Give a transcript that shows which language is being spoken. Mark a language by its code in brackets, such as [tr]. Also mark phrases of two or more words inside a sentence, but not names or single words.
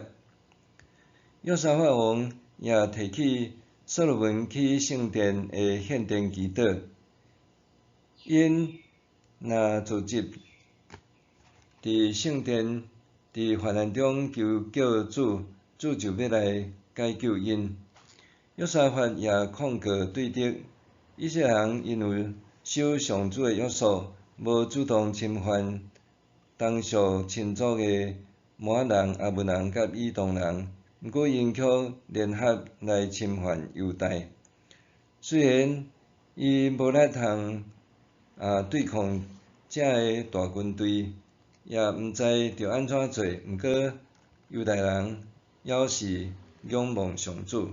[nan] 约沙法王也提起所罗门起圣殿的献殿祈祷，因若组织伫圣殿伫患难中求救主，主就要来解救因。约沙法也控告对敌以色列人，因为守上主的约束，无主动侵犯当属亲族的摩押人、阿门人甲以东人，毋过因却联合来侵犯犹大。虽然伊无力通对抗这个大军队，也毋知着安怎做。毋过犹大人还是仰望上主。